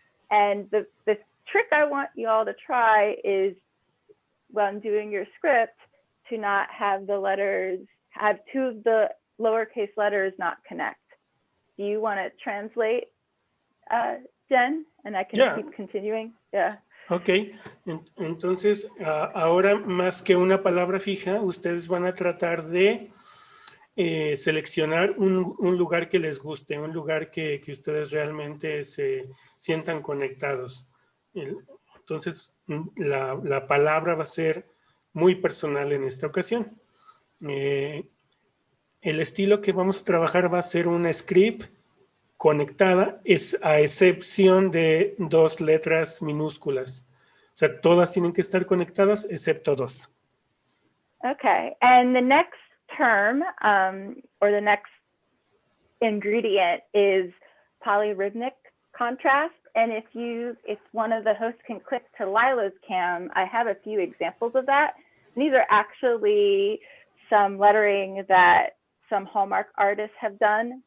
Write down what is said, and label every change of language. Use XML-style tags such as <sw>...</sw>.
<en>And the trick I want you all to try is when doing your script to not have the letters, have two of the lowercase letters not connect. Do you want to translate, Jen? And I can keep continuing. Yeah.</en> <es>Ok, entonces ahora más que una palabra fija, ustedes van a tratar de seleccionar un lugar que les guste, un lugar que ustedes realmente se sientan conectados. Entonces la palabra va a ser muy personal en esta ocasión. El estilo que vamos a trabajar va a ser una script conectada, a excepción de 2 letras minúsculas. O sea, todas tienen que estar conectadas excepto 2.</es> <en>Okay, and the next term or the next ingredient is polyrhythmic contrast. And if one of the hosts can click to Lila's cam, I have a few examples of that. And these are actually some lettering that some Hallmark artists have done.</en>